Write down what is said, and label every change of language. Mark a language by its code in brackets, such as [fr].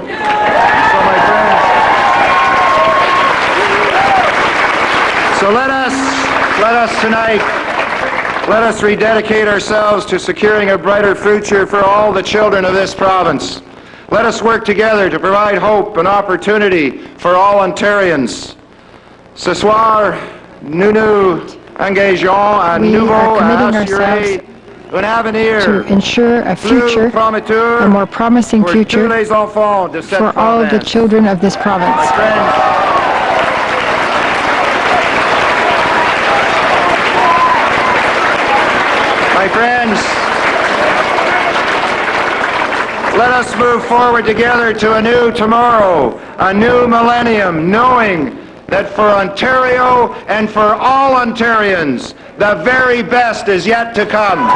[en] And so, my friends, so let us tonight, let us rededicate ourselves to securing a brighter future for all the children of this province. Let us work together to provide hope and opportunity for all Ontarians. [fr] Ce soir, nous nous engageons à nouveau à assurer un avenir [en] to ensure a future, a more promising future for all the children of this province. My friends, let us move forward together to a new tomorrow, a new millennium, knowing that for Ontario and for all Ontarians, the very best is yet to come.